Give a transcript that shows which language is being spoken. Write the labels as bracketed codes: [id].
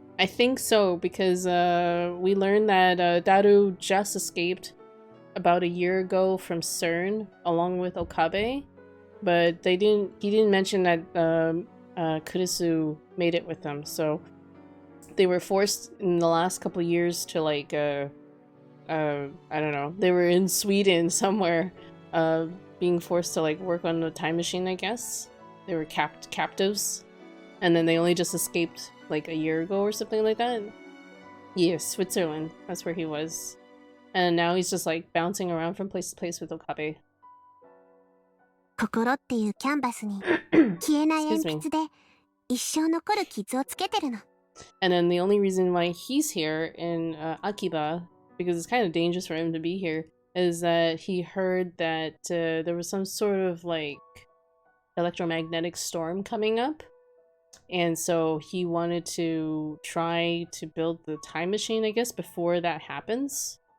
[en] I think so, because we learned that Daru just escaped about a year ago from CERN along with Okabe, but he didn't mention that Kurisu made it with them, so they were forced in the last couple of years to like I don't know, they were in Sweden somewhere being forced to like work on the time machine, I guess. They were captives, and then they only just escaped like a year ago or something like that. Yeah, Switzerland, that's where he was. And now he's just like bouncing around from place to place with Okabe. [ja] 心っていうキャンバスに消えない鉛筆で一生残る傷をつけてるの。 [en] And then the only reason why he's here in Akiba, because it's kind of dangerous for him to be here, is that he heard that there was some sort of like electromagnetic storm coming up. And so he wanted to try to build the time machine, I guess, before that happens.